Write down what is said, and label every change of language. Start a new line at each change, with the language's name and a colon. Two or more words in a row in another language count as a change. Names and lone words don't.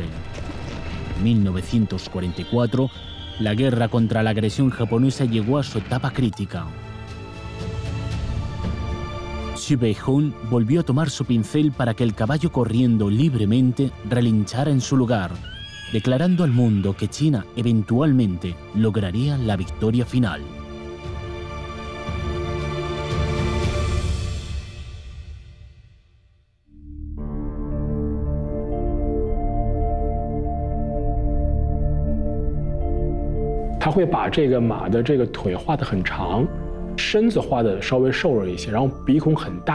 Spanish: En 1944, la guerra contra la agresión japonesa llegó a su etapa crítica. Xu Peihong volvió a tomar su pincel para que el caballo corriendo libremente relinchara en su lugar, declarando al mundo que China eventualmente lograría la victoria final.
Chinese: 他会把这个马的这个腿画得很长，身子画得稍微瘦弱一些，然后鼻孔很大。